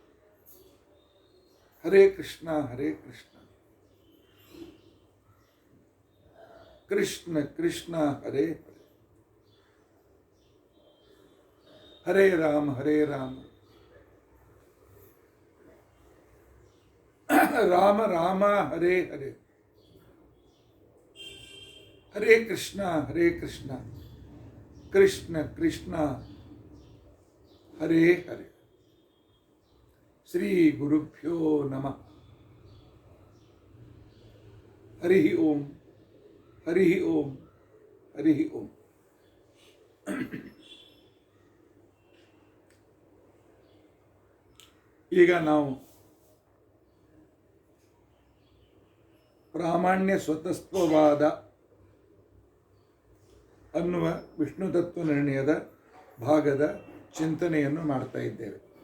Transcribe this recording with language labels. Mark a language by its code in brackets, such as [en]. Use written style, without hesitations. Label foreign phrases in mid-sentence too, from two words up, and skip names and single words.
[sa] ಹರೇ ಕೃಷ್ಣ ಕೃಷ್ಣ ಕೃಷ್ಣ ಹರೇ ಹರೇ, ಹರೇ ರಾಮ ರಾಮ ರಾಮ ಹರೇ ಹರೇ, ಹರೇ ಕೃಷ್ಣ ಕೃಷ್ಣ ಕೃಷ್ಣ ಹರೇ ಹರೇ. ಶ್ರೀ ಗುರುಭ್ಯೋ ನಮಃ. ಹರಿ ಓಂ ಹರಿ ಓಂ ಹರಿ ಓಂ. [kn] ಈಗ ನಾವು ಪ್ರಾಮಾಣ್ಯ ಸ್ವತಸ್ತ್ವವಾದ ಅನ್ನುವ ವಿಷ್ಣು ತತ್ವ ನಿರ್ಣಯದ ಭಾಗದ ಚಿಂತನೆಯನ್ನು ಮಾಡ್ತಾ ಇದ್ದೇವೆ.